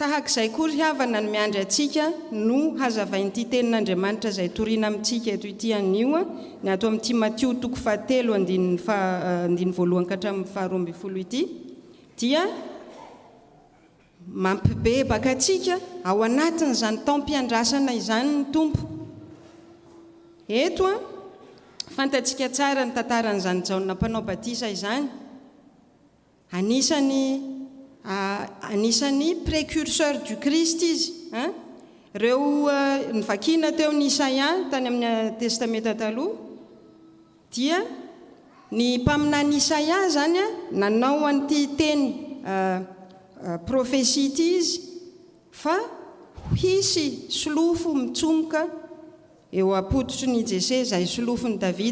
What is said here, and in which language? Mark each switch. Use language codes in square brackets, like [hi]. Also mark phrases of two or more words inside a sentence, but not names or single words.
[mg] tahak'izay kory havana ny miandry atsika no hazavain'ity tenin'Andriamanitra izay toriana amintsika eto ity anio ny ato amin'ity Matio 7:1-12 ity dia mampibebaka atsika ao anatin'izany taom-piandrasana izany ny tompo. Eto fantatsika tsara ny tantaran'izany Jaona mpanao batisa izany. Anisany [fr] précurseur du Christ [mg] izy. Reo nivakina teo ny Isaia tany amin'ny testamenta taloha dia ny mpaminany Isaia zany nanao an'ity teny profesia ity izy fa hisy solofo mitsomoka eo apototry ny Jese izay solofony David.